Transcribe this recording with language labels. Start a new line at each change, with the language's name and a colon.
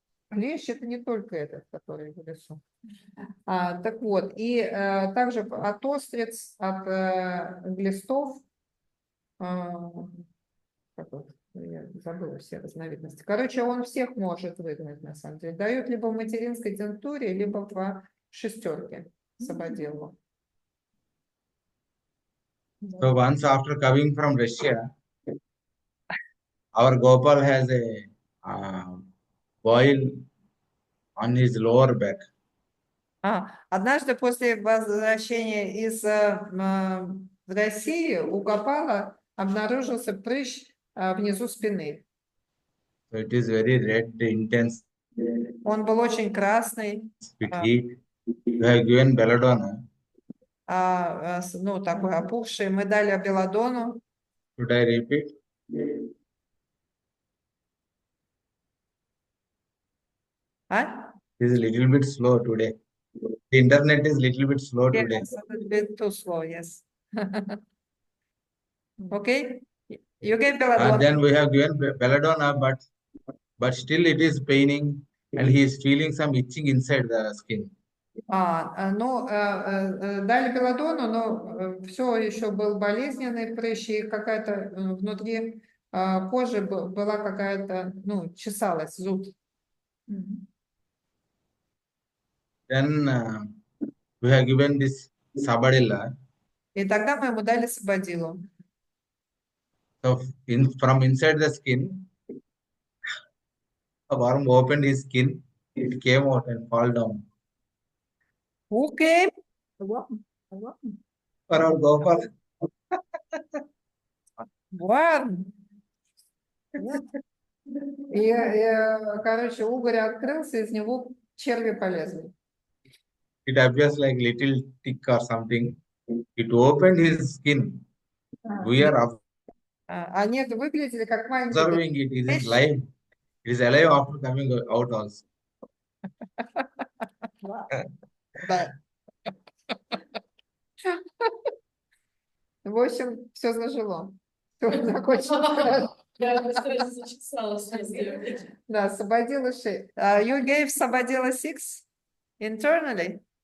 Russian: Клещ это не только этот, который в лесу. Так вот, и также от остриц, от глистов, я забыла все разновидности. Короче, он всех может выгнать, на самом деле. Дают либо в материнской тинктуре, либо в шестерке сабадиллу.
English: So once after coming from Russia, our Gopal has a boil on his lower back.
Russian: Однажды после возвращения из России у Гопала обнаружился прыщ внизу спины.
English: So it is very red, intense
Russian: Он был очень красный,
English: with heat. We have given belladonna.
Russian: ну, такой опухший. Мы дали белладону.
English: Should I repeat? It is a little bit slow today. The internet is little bit slow today. Yes, a little bit too slow, yes. Okay, you gave belladonna. Then we have given belladonna, but still it is paining and he is feeling some itching inside the skin.
Russian: Ну, дали белладону, но все еще был болезненный прыщ, и какая-то внутри кожи была какая-то, ну, чесалась, зуд.
English: Then we have given this sabadilla.
Russian: И тогда мы ему дали сабадилу.
English: So from inside the skin, A worm opened his skin. It came out and fall down. Who came? A worm. A worm. For our Gopal. Worm.
Russian: И, короче, угорь открылся, из него черви полезли.
English: It appears like little tick or something. It opened his skin. We are
Russian: Они выглядели как маленькие
English: observing it. It is
Russian: вещи.
English: live. It is alive after coming out also.
Russian: Да. В общем, все зажило. Всё закончилось. Я, кстати, зачесалась везде. Да, Sabadilla 6.
English: You gave Sabadilla 6 internally?